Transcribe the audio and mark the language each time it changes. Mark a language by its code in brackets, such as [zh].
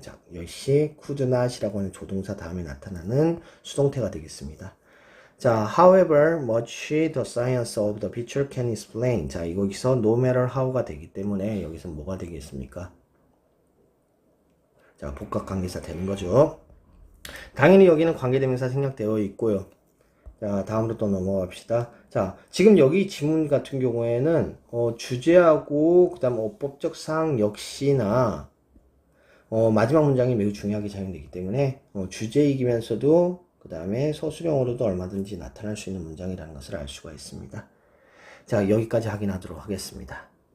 [ko] 자, 역시 could not이라고 하는 조동사 다음에 나타나는 수동태가 되겠습니다. [en] 자, however much the science of the picture can explain. [ko] 자, 여기서 no matter how가 되기 때문에 여기서 뭐가 되겠습니까? 자, 복합관계사 되는 거죠. 당연히 여기는 관계대명사 생략되어 있고요. 자, 다음으로 또 넘어갑시다. 자, 지금 여기 지문 같은 경우에는 주제하고 그 다음 어법적 사항 역시나 마지막 문장이 매우 중요하게 작용되기 때문에 주제이기면서도 그 다음에 서술형으로도 얼마든지 나타날 수 있는 문장이라는 것을 알 수가 있습니다. 자, 여기까지 확인하도록 하겠습니다.